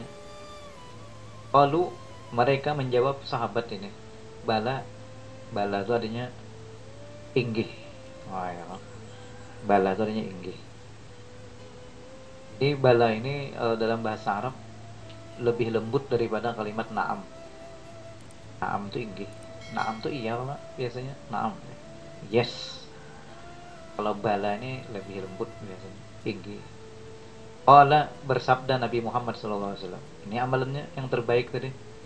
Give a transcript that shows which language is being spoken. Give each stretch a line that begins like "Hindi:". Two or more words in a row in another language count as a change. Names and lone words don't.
Indonesian: Lalu mereka menjawab sahabat ini, bala itu artinya inggih. Oh, ya. Bala itu artinya inggih. Ini bala ini dalam bahasa Arab lebih lembut daripada kalimat na'am. Na'am itu inggih. Na'am itu iya Pak, biasanya. Na'am. Yes. Kalau bala ini lebih lembut biasanya. Inggih. Qala, bersabda Nabi Muhammad SAW. Ini amalannya yang terbaik tadi.